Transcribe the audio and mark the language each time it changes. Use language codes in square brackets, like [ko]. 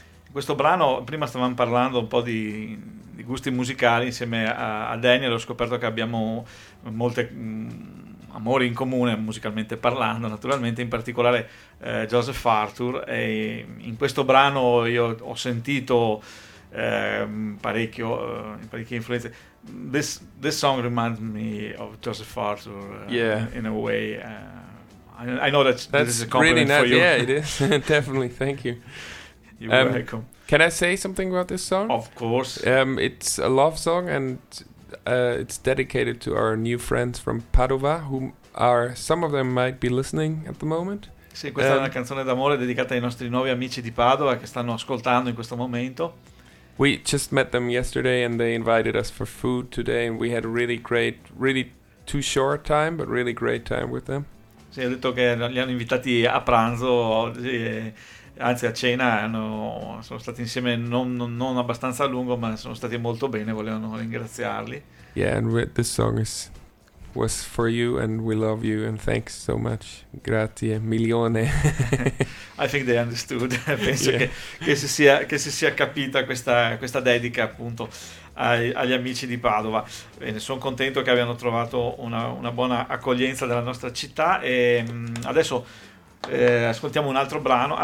[it] Questo brano, prima stavamo parlando un po' di gusti musicali insieme a Daniel, ho scoperto che abbiamo molte amori in comune musicalmente parlando, naturalmente, in particolare Joseph Arthur. E in questo brano io ho sentito parecchie influenze. [en] This song reminds me of Joseph Arthur in a way. I know that this is a compliment really for you. Yeah, it is. Definitely. Thank you. You're welcome. Can I say something about this song? Of course. It's a love song, and it's dedicated to our new friends from Padova, who are, some of them might be listening at the moment. [it] Sì, questa è una canzone d'amore dedicata ai nostri nuovi amici di Padova che stanno ascoltando in questo momento. [en] We just met them yesterday and they invited us for food today and we had a really great, really too short time, but really great time with them. [it] Sì, ho detto che li hanno invitati a pranzo oggi, anzi a cena, sono stati insieme non abbastanza a lungo, ma sono stati molto bene, volevano ringraziarli. [en] Yeah, and this song was for you and we love you and thanks so much. [it] Grazie, milione. [en] I think they understood. [it] Penso che si sia capita questa dedica appunto agli amici di Padova. Bene, sono contento che abbiano trovato una buona accoglienza della nostra città e adesso ascoltiamo un altro brano.